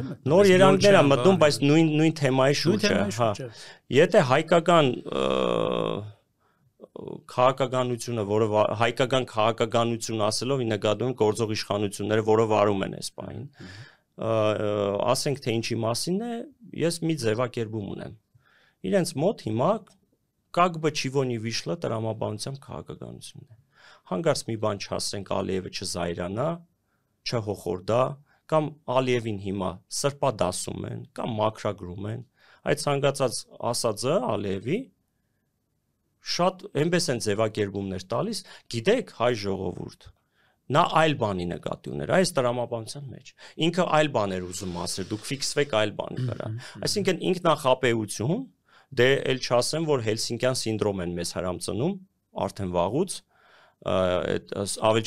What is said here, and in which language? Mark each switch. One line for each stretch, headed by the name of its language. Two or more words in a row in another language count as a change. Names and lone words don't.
Armenian: Նոր երանգներ են մտնում, բայց նույն թեմայի շուրջ է, հա։ Եթե հայկական քաղաքականությունը, որը հայկական քաղաքականություն ասելով նկատում գործող իշխանությունները, որը վարում են այս պահին, ասենք թե ինչի մասին է, ես մի ձևակերպում ունեմ։ Իրենց մոտ հիմա
Russian: как бы чего не вышло
Armenian: տրամաբանության քաղաքականությունն է։ Հանկարծ մի բան չասենք Ալիևը չզայրանա, չհոխորդա, կամ Ալիևին հիմա սրբադասում են, կամ մաքրագրում են։ Այդ ցանկացած ասածը Ալիևի շատ այնպես են ձևակերպումներ տալիս, գիտեք, հայ ժողովուրդ, նա այլ բանի նկատի ուներ, այս տրամաբանության մեջ։ Ինքը այլ բաներ ուզում ասել, դուք ֆիքսվեք այլ բանի վրա։ Այսինքն ինքնախապեյություն, դե էլ չասեմ, որ Հելսինկյան սինդրոմ են մեզ հրամցնում, արդեն վաղուց, այդ ավելի